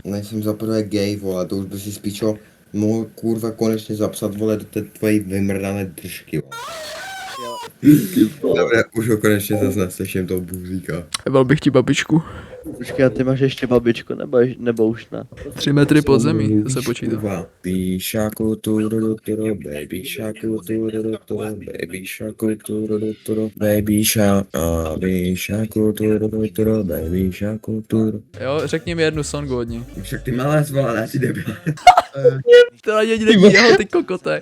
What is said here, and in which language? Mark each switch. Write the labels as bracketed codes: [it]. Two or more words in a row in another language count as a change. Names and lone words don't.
[cs] Nejsem za prvé gay, vole, to už by si spíčo mohl, kurva, konečně zapsat, vole, do té tvojí vymrdané držky, vole. Dobře, už ho konečně zase neslyším toho buzíka. Jebal bych ti babičku. Počkej, a ty máš ještě babičku, nebo už ne? 3 metry pod zemí, to se počítá. Kurva. [en] Baby sharku tururuturu, baby sharku tururuturu, baby sharku tururuturu, baby sharku tururuturu, baby sharku tururuturu. [cs] Jo, řekni mi jednu songu od ní. Však ty malé zvolá, ne, ty debile. To ani není jeho, ty kokote.